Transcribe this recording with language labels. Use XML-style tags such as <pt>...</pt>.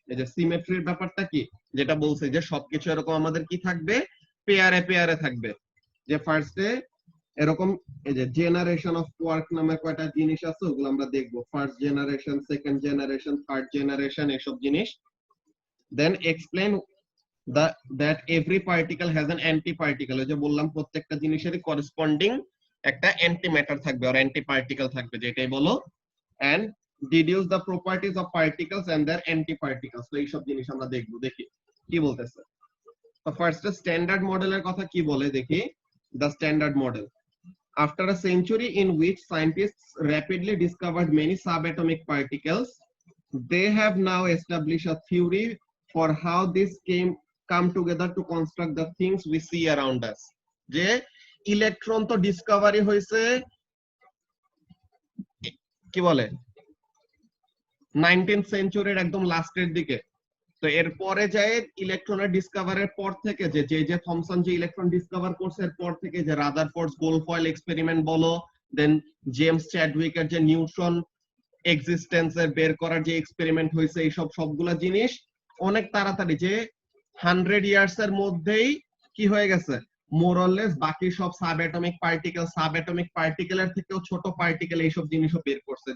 <bn>এই যে সিমেট্রির ব্যাপারটা কি, যেটা বলছে যে সবকিছু এরকম আমাদের কি থাকবে, পেয়ারে পেয়ারে থাকবে। যে ফার্স্টে এরকম এই যে জেনারেশন অফ কোয়ার্ক নামে কয়টা জিনিস আছে, ওগুলো আমরা দেখবো। First generation, second generation, third generation, এসব জিনিস।</bn> <en>Then explain that every particle has an anti particle।</en> <bn>ওই যে বললাম প্রত্যেকটা জিনিসেরই করেসপন্ডিং একটা অ্যান্টি ম্যাটার থাকবে আর অ্যান্টি পার্টিকেল থাকবে, যেটাই বলো।</bn> <en>and deduce the properties of particles and their anti particles।</en> <bn>তো এইসব জিনিস আমরা দেখবো, দেখি কি বলতেছে। তো ফার্স্ট স্ট্যান্ডার্ড মডেলের কথা কি বলে দেখি।</bn> <en>the standard model, after a century in which scientists rapidly discovered many subatomic particles, they have now established a theory for how this come together to construct the things we see around us।</en> <bn>যে electron তো Discovery হয়েছে কি বলে 19th সেঞ্চুরির একদম লাস্টের দিকে। তো এরপরে যায় ইলেকট্রনের ডিসকভারের পর থেকে যে থমসন যে ইলেকট্রন ডিসকভার করছে, এরপর থেকে যে রাদারফোর্ডস গোলফয়েল এক্সপেরিমেন্ট বলো, দেন জেমস চ্যাডউইকের যে নিউট্রন এক্সিস্টেন্সের বের করার যে এক্সপেরিমেন্ট হয়েছে, এইসব সবগুলা জিনিস অনেক তাড়াতাড়ি, যে 100 ইয়ার্স এর মধ্যেই কি হয়ে গেছে, মোরলেস বাকি সব সাবঅ্যাটমিক পার্টিকেলের থেকেও ছোট পার্টিকেল এইসব জিনিসও বের করছে।</bn>